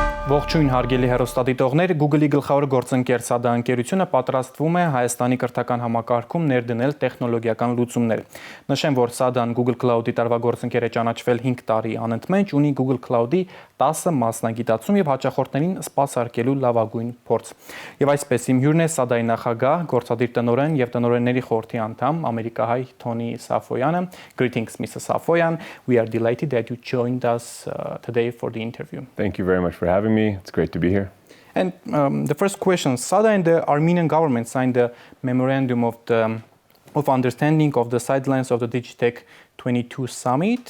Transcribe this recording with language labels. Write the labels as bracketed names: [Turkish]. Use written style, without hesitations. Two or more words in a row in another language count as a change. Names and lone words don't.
[Armenian] Ողջույն հարգելի հեռուստադիտողներ, Google-ի գլխավոր գործընկեր SADA-ընկերությունը պատրաստվում է Հայաստանի կրթական համակարգում ներդնել տեխնոլոգիական լուծումներ։ Նշեմ, որ SADA-ն Google Cloud-ի տարվա գործընկեր է ճանաչվել 5 տարի անընդմեջ, ունի Google Cloud-ի 10 մասնագիտացում եւ հաճախորդներին սպասարկելու լավագույն փորձ։ Եվ այսպես իմ հյուրն է SADA-ի նախագահ, գործադիր տնօրեն եւ տնօրենների խորհրդի անդամ ամերիկահայ Թոնի Սաֆոյանը. [English] Greetings, Mr. Safoyan. We are delighted that you joined us today for the interview. Thank you very much for having me. It's great to be here. And the first question, SADA and the Armenian government signed a memorandum of understanding of the sidelines of the Digitech 22 summit.